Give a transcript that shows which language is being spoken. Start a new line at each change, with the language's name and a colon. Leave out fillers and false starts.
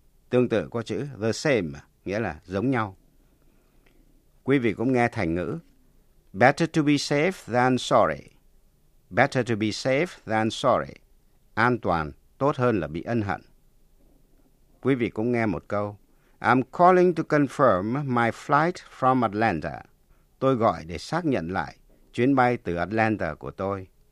Vietnamese: Tương tự có chữ the same, nghĩa là giống nhau. Quý vị cũng nghe thành ngữ.
English: Better to be safe than sorry. Better to be safe than sorry.
Vietnamese: An toàn, tốt hơn là bị ân hận. Quý vị cũng nghe một câu.
English: I'm calling to confirm my flight from Atlanta.
Vietnamese: Tôi gọi để xác nhận lại chuyến bay từ Atlanta của tôi.